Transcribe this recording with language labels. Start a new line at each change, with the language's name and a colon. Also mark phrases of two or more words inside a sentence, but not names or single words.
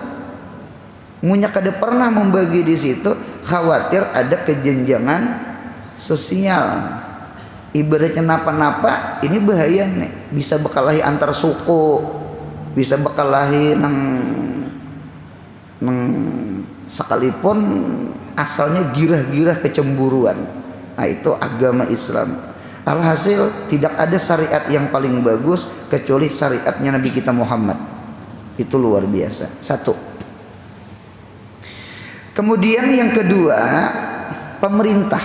Banjar: Munya kada pernah membagi di situ, khawatir ada kejenjangan sosial. Ibaratnya napa-napa, ini bahaya nih, bisa bekalahi antar suku, bisa bekalahi nang sekalipun asalnya girah-girah kecemburuan.
Indonesian: Nah itu agama Islam. Alhasil tidak ada syariat yang paling bagus kecuali syariatnya Nabi kita Muhammad. Itu luar biasa. Satu. Kemudian yang kedua, pemerintah.